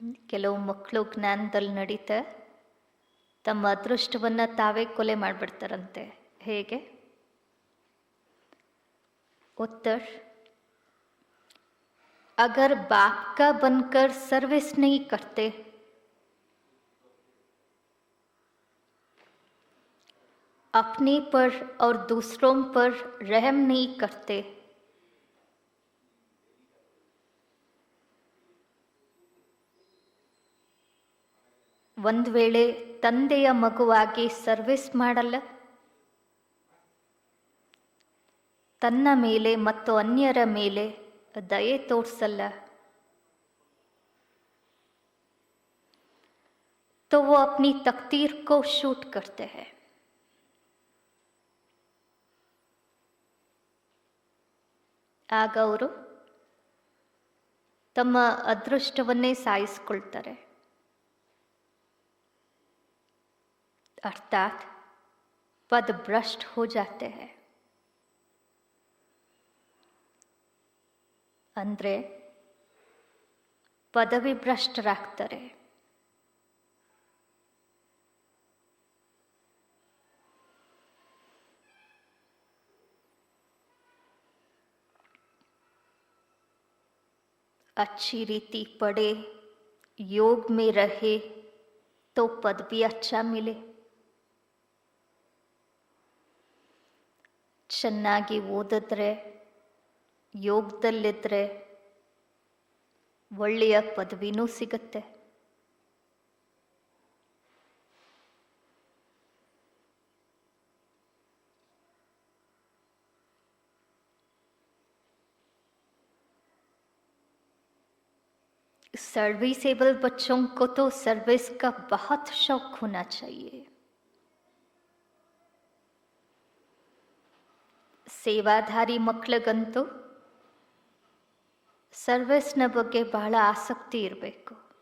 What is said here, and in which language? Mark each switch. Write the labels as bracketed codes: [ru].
[kn] ಕೆಲವು ಮಕ್ಕಳು ಜ್ಞಾನದಲ್ಲಿ ನಡೀತಾ ತಮ್ಮ ಅದೃಷ್ಟವನ್ನ ತಾವೇ ಕೊಲೆ ಮಾಡಿಬಿಡ್ತಾರಂತೆ, ಹೇಗೆ? [hi] उत्तर, अगर बाप का बनकर सर्विस नहीं करते, अपने पर और दूसरों पर रहम नहीं करते, [kn] ಒಂದು ವೇಳೆ ತಂದೆಯ ಮಗುವಾಗಿ ಸರ್ವಿಸ್ ಮಾಡಲ್ಲ, ತನ್ನ ಮೇಲೆ ಮತ್ತು ಅನ್ಯರ ಮೇಲೆ ದಯೆ ತೋರಿಸಲ್ಲ, [hi] तो वो अपनी तकदीर को शूट करते हैं. [kn] ಆಗ ಅವರು ತಮ್ಮ ಅದೃಷ್ಟವನ್ನೇ ಸಾಯಿಸ್ಕೊಳ್ತಾರೆ. [hi] अर्थात पद भ्रष्ट हो जाते हैं. [kn] ಅಂದ್ರೆ ಪದವಿ ಭ್ರಷ್ಟರಾಗ್ತಾರೆ. [hi] अच्छी रीति पढ़े, योग में रहे तो पद भी अच्छा मिले. [kn] ಚೆನ್ನಾಗಿ ಓದಿದ್ರೆ, ಯೋಗದಲ್ಲಿದ್ದರೆ ಒಳ್ಳೆಯ ಪದವಿನೂ ಸಿಗತ್ತೆ. [hi] सर्विसेबल बच्चों को तो सर्विस का बहुत शौक होना चाहिए. [kn] ಸೇವಾಧಾರಿ ಮಕ್ಕಳಿಗಂತೂ ಸರ್ವಿಸ್ನ ಬಗ್ಗೆ ಬಹಳ ಆಸಕ್ತಿ ಇರಬೇಕು.